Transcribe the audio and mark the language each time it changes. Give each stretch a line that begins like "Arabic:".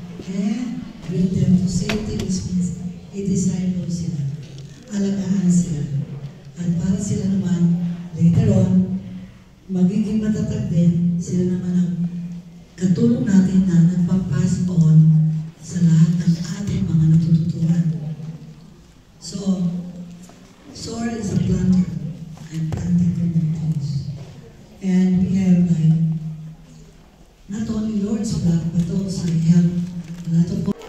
English: And bring them to safety, which means
Filipino: i-disciple sila, alagaan sila. At para sila naman, later on, magiging matatag din, sila naman ang katulong natin na nagpapass on sa lahat ng ating mga natututuan.
English: So, SOAR is a planter. I'm planting from the trees. And we have like, not only Lord's Block, but also we have a lot of...